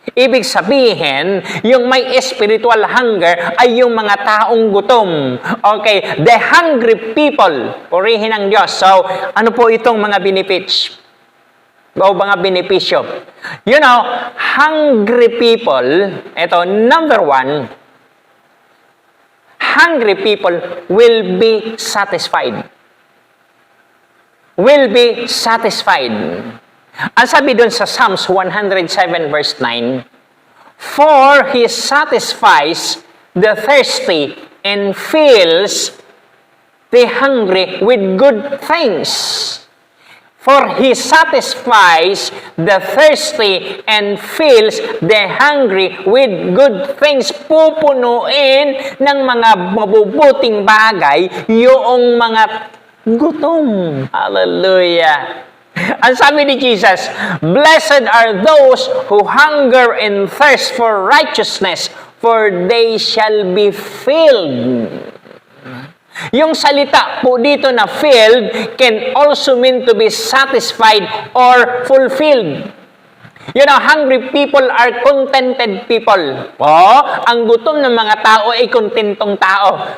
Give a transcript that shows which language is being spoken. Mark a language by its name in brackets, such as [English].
[Filipino] Ibig sabihin, yung may spiritual hunger ay yung mga taong gutom. [English] Okay, the hungry people, [Filipino] purihin ang Diyos. So, ano po itong mga benefits? O mga benepisyo? [English] You know, hungry people, [Filipino] ito, [English] number one, hungry people will be satisfied. Will be satisfied. [Filipino] Ang sabi doon sa [English] Psalms 107 verse 9, for He satisfies the thirsty and fills the hungry with good things. For He satisfies the thirsty and fills the hungry with good things. [Filipino] Pupunuin ng mga mabubuting bagay yung mga gutom. Hallelujah. Ang sabi ni [English] Jesus, blessed are those who hunger and thirst for righteousness, for they shall be filled. [Filipino] Yung salita po dito na [English] filled can also mean to be satisfied or fulfilled. You know, hungry people are contented people. [Filipino] Ang gutom ng mga tao ay kontentong tao.